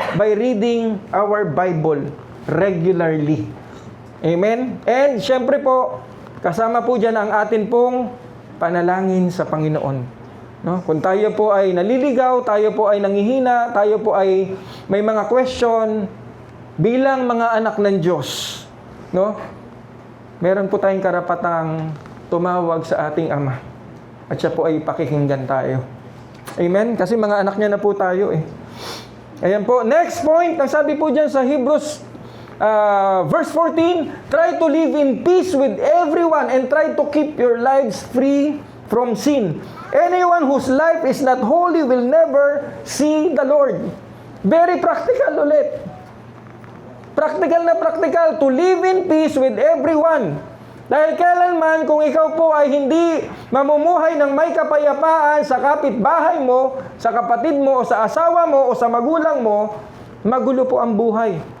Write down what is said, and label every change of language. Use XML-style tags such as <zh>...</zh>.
<en>By reading our Bible regularly. Amen?</en> <tl>And syempre po, kasama po dyan ang atin pong panalangin sa Panginoon. No? Kung tayo po ay naliligaw, tayo po ay nangihina, tayo po ay may mga question, bilang mga anak ng Diyos, no? Meron po tayong karapatang tumawag sa ating Ama. At siya po ay pakikinggan tayo. Amen? Kasi mga anak niya na po tayo eh. Ayan po.</tl> <en>Next point,</en> <tl>ang sabi po dyan sa</tl> <en>Hebrews verse 14, try to live in peace with everyone and try to keep your lives free from sin. Anyone whose life is not holy will never see the Lord. Very practical ulit. Practical na practical to live in peace with everyone.</en> <tl>Dahil kailanman kung ikaw po ay hindi mamumuhay ng may kapayapaan sa kapitbahay mo, sa kapatid mo, o sa asawa mo, o sa magulang mo, magulo po ang buhay.</tl>